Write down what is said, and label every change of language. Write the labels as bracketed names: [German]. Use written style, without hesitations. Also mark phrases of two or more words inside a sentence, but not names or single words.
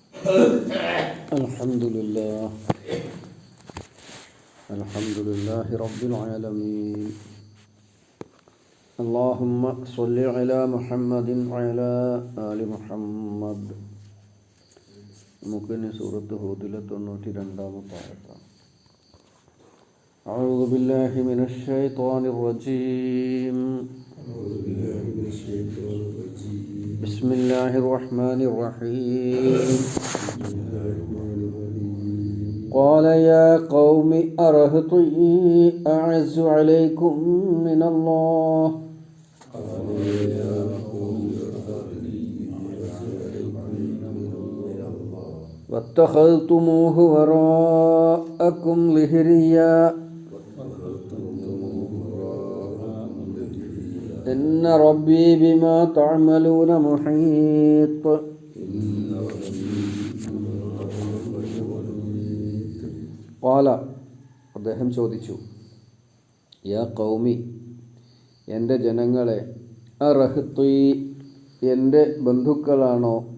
[Arabic] الحمد لله رب العالمين. اللهم صل على محمد وعلى آل محمد. [Malayalam] നമുക്കിനി സൂറത്ത് ഹൂദിലെ 92-ാമത്തെ ആയത്താണ്. [Arabic] أعوذ بالله من الشيطان الرجيم. بسم الله الرحمن الرحيم. قال يا قوم أرهطي أعز عليكم من الله واتخذتموه وراءكم ظهريا إن ربي بما تعملون محيط. [Malayalam] ഖാല, അദ്ദേഹം ചോദിച്ചു, [Arabic] يا قوم, [Malayalam] എൻ്റെ ജനങ്ങളെ, അറഹ്തി, എൻ്റെ ബന്ധുക്കളാണോ,